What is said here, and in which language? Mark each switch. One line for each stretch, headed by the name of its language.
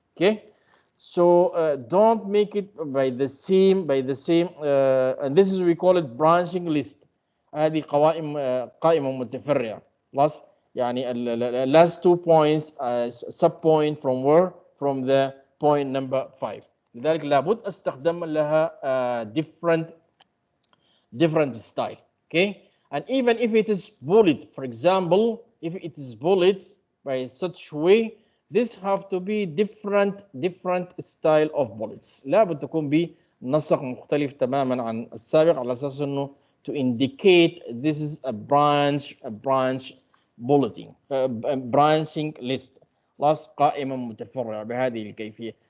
English: Okay, so don't make it by the same and this is we call it branching list.
Arabic: هذه قائمة متفرعة.
English: خلاص يعني last 2 points sub point from where, from the point number 5.
Arabic: لذلك لابد استخدم لها
English: different style. Okay, and even if it is bullet, for example, if it is bullets by such way, this have to be different style of bullets.
Arabic: لابد تكون بنسق مختلف تماما عن السابق على اساس انه
English: to indicate this is a branch bulleting branching list.
Arabic: خلاص قائمة متفرعة بهذه الكيفية.